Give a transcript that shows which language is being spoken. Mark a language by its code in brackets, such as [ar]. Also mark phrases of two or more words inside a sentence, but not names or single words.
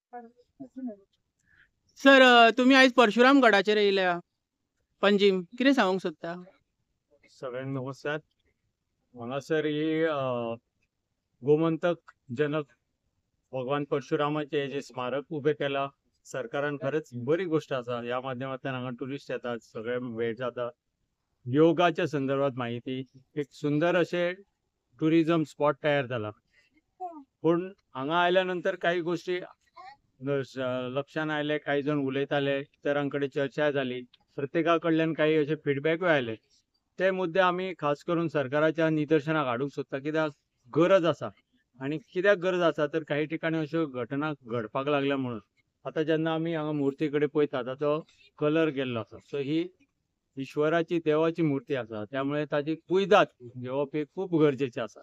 [kok] सर तुम्ही आज परशुराम गडाचेर येयल्या पणजीम कितें सांगूंक सोदता? [mr] सगळ्यांना नमस्कार. [kok] हांगासर ही गोमंतक जनक भगवान परशुरामाचे जे स्मारक उभे केला सरकारान, खरंच बरी गोष्ट असा. [mr] या माध्यमातून हांगा टुरिस्ट येतात, सगळे भेट जाता. योगाच्या संदर्भात माहिती, एक सुंदर असे [en] tourism spot [mr] तयार झाला. पण हांगा आयल्यानंतर काही गोष्टी लक्षात आले, काही जण उलयताले, इतरांकडे चर्चा झाली, प्रत्येका कडल्यान काही असे फीडबॅकूय आले. [kok] ते मुद्दे आम्ही खास करून सरकाराच्या निदर्शनाक हाडूंक सोदता, कित्याक गरज आसा. आणि कित्याक गरज आसा तर काही ठिकाणी अश्यो घटना घडपाक लागल्या म्हणून. आता जेन्ना आमी हांगा मुर्ती कडेन पळयता ताचो कलर गेल्लो आसा, सो ही ईश्वराची देवाची मूर्ती आसा, त्यामुळे ताची कुयदाद घेवप हे खूप गरजेचे आसा.